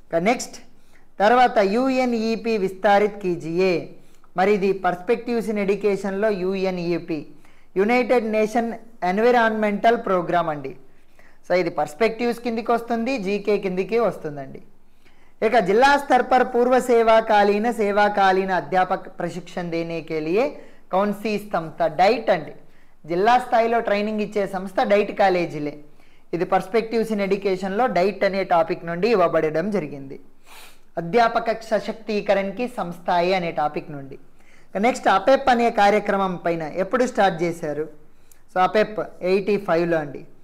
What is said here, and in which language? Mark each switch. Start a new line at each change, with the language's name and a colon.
Telugu: Next తర్వాత UNEP
Hindi: విస్తారిత్ కీజియే.
Telugu: మరి ఇది పర్స్పెక్టివ్స్ ఇన్ ఎడ్యుకేషన్లో UNEP United nation environmental programme అండి. సో ఇది పర్స్పెక్టివ్స్ కిందికి వస్తుంది, జీకే కిందికి వస్తుందండి. ఇక
Hindi: जिला स्तर पर पूर्व सेवाकालीन अध्यापक प्रशिक्षण देने के लिए कौन सी संस्था?
Telugu: డైట్ అండి. జిల్లా స్థాయిలో ట్రైనింగ్ ఇచ్చే సంస్థ డైట్ కాలేజీలే. ఇది పర్స్పెక్టివ్స్ ఇన్ ఎడ్యుకేషన్లో డైట్ అనే టాపిక్ నుండి ఇవ్వబడడం జరిగింది. అధ్యాపక సశక్తీకరణకి సంస్థాయి అనే టాపిక్ నుండి. నెక్స్ట్ అపెప్ అనే కార్యక్రమం పైన ఎప్పుడు స్టార్ట్ చేశారు? సో అపెప్ 85లో అండి.